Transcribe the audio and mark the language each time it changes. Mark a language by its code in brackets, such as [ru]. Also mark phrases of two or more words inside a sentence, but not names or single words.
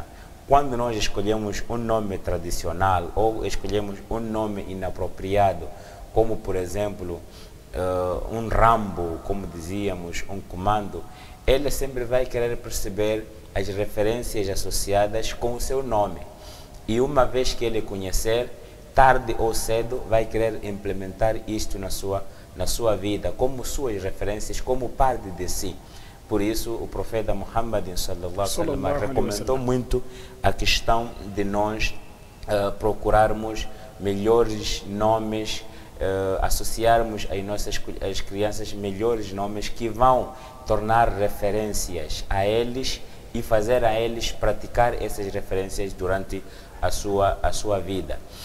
[pt] Quando nós escolhemos um nome tradicional ou escolhemos um nome inapropriado, como por exemplo um Rambo, como dizíamos, um comando, ele sempre vai querer perceber as referências associadas com o seu nome. E uma vez que ele conhecer, tarde ou cedo, vai querer implementar isto na sua vida, como suas referências, como parte de si. Por isso, o profeta Muhammad [ar] sallallahu alaihi wasallam [pt] recomendou muito a questão de nós procurarmos melhores nomes, associarmos às crianças melhores nomes que vão tornar referências a eles e fazer a eles praticar essas referências durante a sua vida.